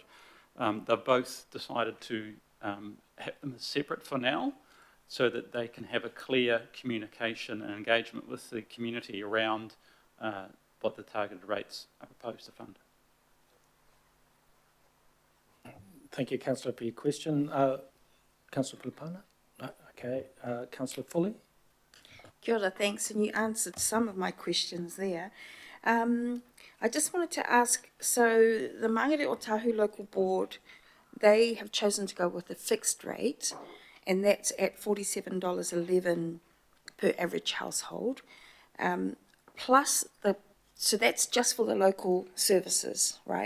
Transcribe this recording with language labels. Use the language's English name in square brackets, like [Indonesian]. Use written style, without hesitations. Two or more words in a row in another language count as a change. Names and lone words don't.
[English] They've both decided to have them as separate for now, so that they can have a clear communication and engagement with the community around what the targeted rates are proposed to fund. Thank you, Councillor, for your question. Councillor Filipaina? No, okay. Councillor Foley? [Māori] Kia ora, [English] thanks, and you answered some of my questions there. I just wanted to ask, so the Mangere o Tahu Local Board, they have chosen to go with a fixed rate, and that's at $47.11 per average household, plus so that's just for the local services, right?